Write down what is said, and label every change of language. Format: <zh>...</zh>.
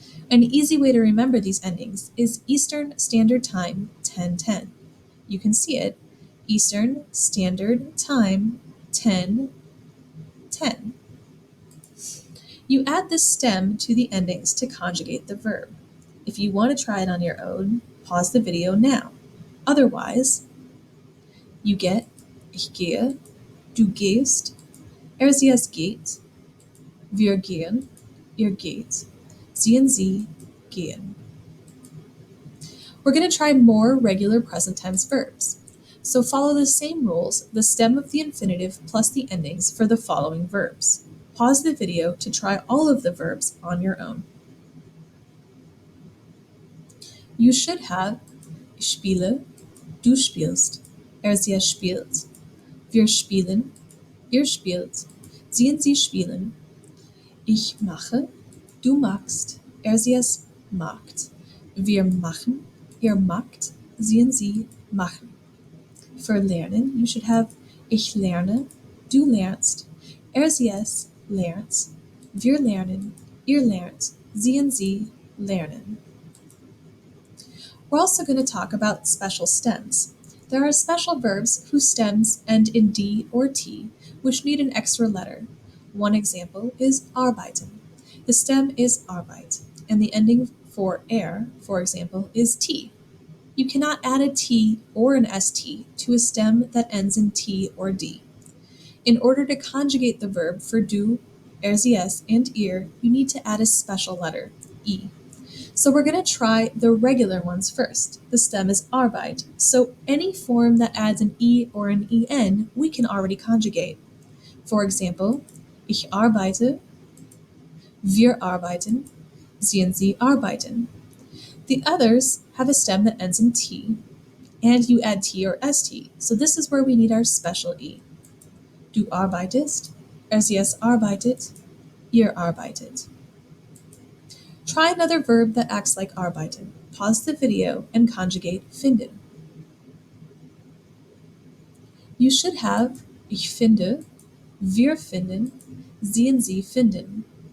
<en>An easy way to remember these endings is Eastern Standard Time 10:10. You can see it, Eastern Standard Time 10:10. You add the stem to the endings to conjugate the verb. If you want to try it on your own, pause the video now. Otherwise, you get</en> <de>ich gehe, du gehst, sie es geht, wir gehen, ihr geht, sie und sie gehen.</de> <en>We're going to try more regular present tense verbs. So follow the same rules, the stem of the infinitive plus the endings for the following verbs. Pause the video to try all of the verbs on your own. You should have</en> <de>ich spiele, du spielst, sie es spielt, wir spielen, ihr spielt, sie und sie spielen, ich mache, du machst, sie es macht, wir machen, ihr macht, sie und sie machen.</de> <en>For lernen, you should have</en> <de>ich lerne, du lernst, sie es lernt, wir lernen, ihr lernt, sie und sie lernen.</de> <en>We're also going to talk about special stems. There are special verbs whose stems end in D or T, which need an extra letter. One example is arbeiten. The stem is arbeit, and the ending for for example, is T. You cannot add a T or an ST to a stem that ends in T or D. In order to conjugate the verb for du, sie es, and ihr, you need to add a special letter, E. So we're going to try the regular ones first. The stem is arbeit, so any form that adds an E or an EN, we can already conjugate. For example,</en> <de>ich arbeite, wir arbeiten, sie und sie arbeiten.</de> <en>The others have a stem that ends in T, and you add T or ST, so this is where we need our special E.</en> <de>Du arbeitest, sie es arbeitet, ihr arbeitet.</de> <en>Try another verb that acts like arbeiten. Pause the video and conjugate finden. You should have</en> <de>ich finde, wir finden, sie und sie finden.</de>